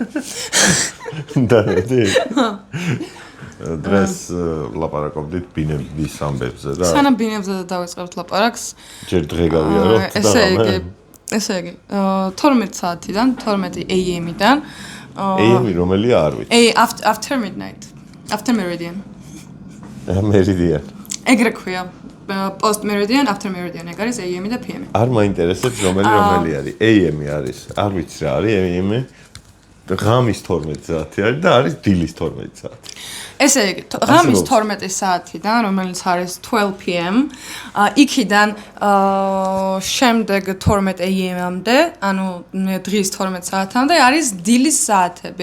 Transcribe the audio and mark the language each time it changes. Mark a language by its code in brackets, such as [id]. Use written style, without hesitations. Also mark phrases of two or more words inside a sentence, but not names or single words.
[ka] დადი. დღეს ლაპარაკობდით ბინების ამბებზე და სანამ ბინებზე დავიწყებთ ლაპარაკს, ჯერ დღე გავიაროთ და ესე იგი, 12 საათიდან, 12 AM-დან AM რომელია არ ვიცი. [en] After midnight. After meridian. Meridian. [ka] ეგრე ქვია. [en] Post meridian, after meridian, [ka] ეგ არის AM-ი და PM-ი. არ მაინტერესებს რომელი არის. AM-ი არის. არ ვიცი რა არის AM-ი. ღამის 12 საათი არის და არის დილის 12 საათი. ესე იგი, ღამის 12 საათიდან, რომელიც არის 12 PM, იქიდან შემდეგ 12 AM-მდე, ანუ დღის 12 საათამდე არის დილის საათები.